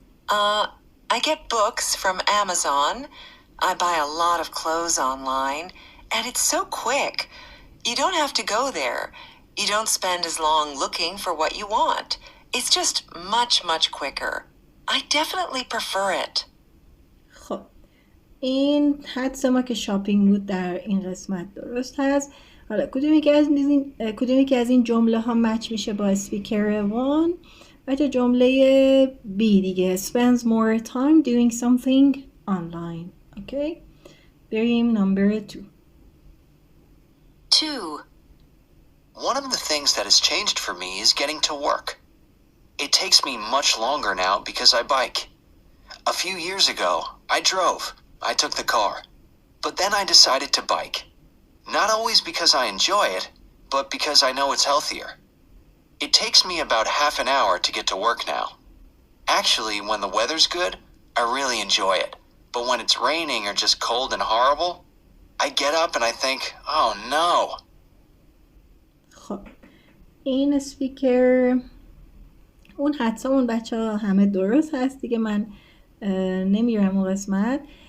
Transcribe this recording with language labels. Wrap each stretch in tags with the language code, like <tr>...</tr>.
<en>I get books from Amazon. I buy a lot of clothes online, and it's so quick. You don't have to go there. You don't spend as long looking for what you want. It's just much, much quicker. I definitely prefer it.</en> <fa>خب این حدس ما که شاپینگ بود در این قسمت درست هست. حالا کدومی که از این جمله ها مچ میشه با اسپیکر 1؟ بچه جمله B دیگه</fa> <en>spends more time doing something online. Okay.</en> <fa>بریم number 2.</fa> <en>2. One of the things that has changed for me is getting to work. It takes me much longer now because I bike. A few years ago, I drove. I took the car. But then I decided to bike. Not always because I enjoy it, but because I know it's healthier. It takes me about half an hour to get to work now. Actually, when the weather's good, I really enjoy it. But when it's raining or just cold and horrible, I get up and I think, oh no.</en> <fa>خب این اسپیکر اون حدسا اون بچه ها همه درست هست دیگه، من نمیرم اون قسمت.</fa>